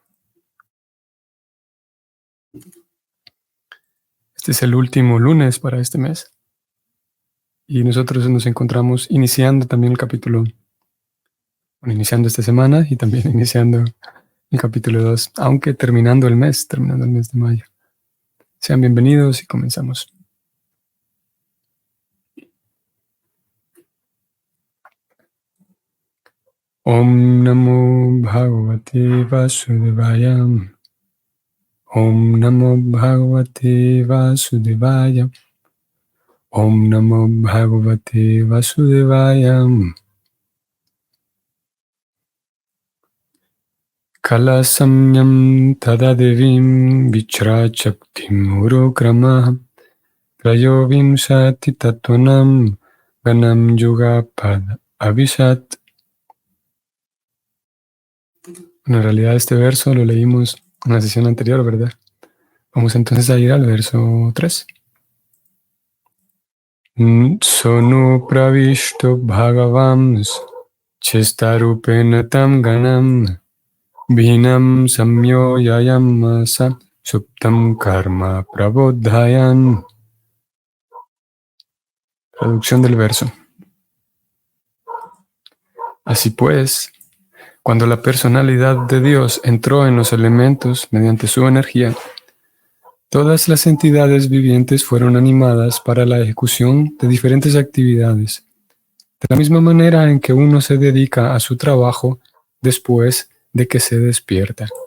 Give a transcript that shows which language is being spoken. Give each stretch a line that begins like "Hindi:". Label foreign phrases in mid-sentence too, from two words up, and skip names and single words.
Spanish: Este es el último lunes para este mes. Y nosotros nos encontramos iniciando también el capítulo, iniciando esta semana y también iniciando el capítulo 2, aunque terminando el mes de mayo. Sean bienvenidos y comenzamos.
Sanskrit: Om Namo Bhagavate Vasudevaya. Om Namo Bhagavate Vasudevaya. Om Namo Bhagavate Vasudevaya. Kala Samyam Tadadevim Vichrachaktim Urukrama Trayovim Sati Tatvanam Ganam Yuga Pad Abhisat.
Spanish: En realidad este verso lo leímos en la sesión anterior, ¿verdad? Vamos entonces a ir al verso 3.
Sanskrit: Sonu pravishto bhagavams chestarupena tam ganam vinam samyo yayamasa suptam karma prabodhayan.
Spanish: Traducción del verso. Así pues, cuando la personalidad de Dios entró en los elementos mediante su energía, todas las entidades vivientes fueron animadas para la ejecución de diferentes actividades, de la misma manera en que uno se dedica a su trabajo después de que se despierta.